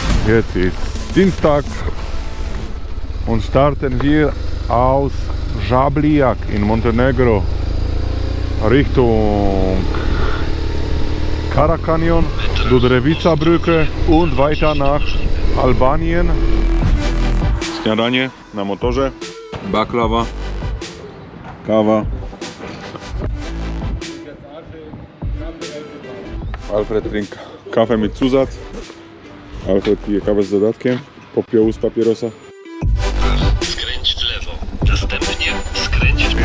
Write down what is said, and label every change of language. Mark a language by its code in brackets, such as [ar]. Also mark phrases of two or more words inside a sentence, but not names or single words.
[de] Jetzt ist Dienstag und starten wir aus Žabljak in Montenegro Richtung Karakanjon, Duderewica-Brücke und weiter nach Albanien. [pl] Śniadanie na motorze, baklawa, kawa. [de] Alfred trinkt kawę mit Zusatz. [pl] Alfred pije kawę z dodatkiem, popiołu z papierosa. Skręć w lewo, następnie skręć w